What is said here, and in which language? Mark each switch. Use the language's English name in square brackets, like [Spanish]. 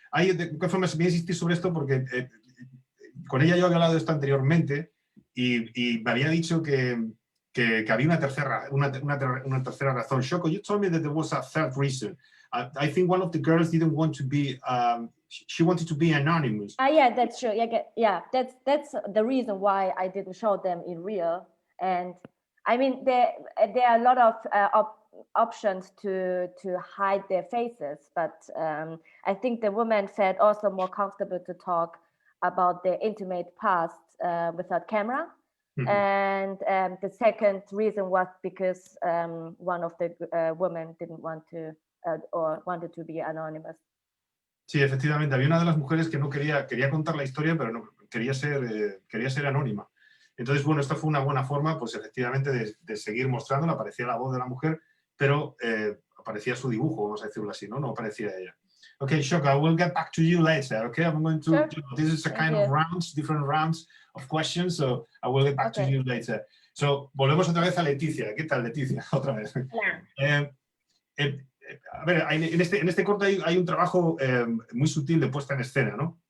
[Spanish] De qué forma voy a insistir sobre esto porque con ella yo había hablado de esto anteriormente y me había dicho que había una tercera razón. [English] Shoko, you told me that there was a third reason. I think one of the girls didn't want to be, she wanted to be anonymous. Yeah, that's true. Yeah, that's the reason why I didn't show them in real. And I mean, there are a lot of options to hide their faces, but I think the women felt also more comfortable to talk about their intimate past without camera. Mm-hmm. And the second reason was because one of the women didn't want to or wanted to be anonymous. [Spanish] Sí, efectivamente, había una de las mujeres que no quería contar la historia, pero no quería ser anónima. Entonces, bueno, esta fue una buena forma, pues efectivamente, de seguir mostrándola. Aparecía la voz de la mujer, pero aparecía su dibujo, vamos a decirlo así, ¿no? No aparecía ella. [English] Okay, Shoko, I will get back to you later, okay? I'm going to, sure. This is a kind of different rounds of questions, so I will get back to you later. [Spanish] So, volvemos otra vez a Leticia. ¿Qué tal, Leticia? Otra vez. Hola. A ver, en este corto hay un trabajo muy sutil de puesta en escena, ¿no?